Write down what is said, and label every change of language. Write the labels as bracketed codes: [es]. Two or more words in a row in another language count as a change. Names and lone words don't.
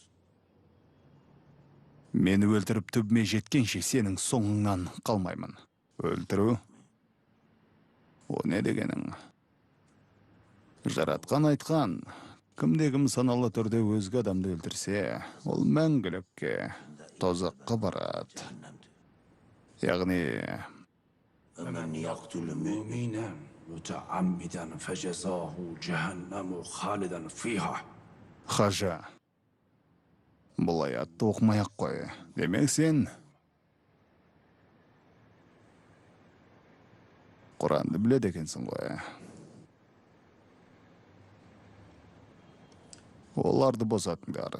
[kk] Мені өлтіріп түбіме жеткенше сенің соңыңнан қалмаймын. Өлтіру? О не дегенің? Жаратқан айтқан. Кімде-кім саналы түрде өзге адамды өлтірсе, ол мәңгілікке, тозаққа барады. Яғни, [ar] ومن يقتل مؤمنا متعمدا فجزاه جهنم خالدا فيها. [kk] Хажа, бұл аятты оқымай-ақ қой. Демек сен Құранды біледі екенсің ғой. Оларды босатыңдар.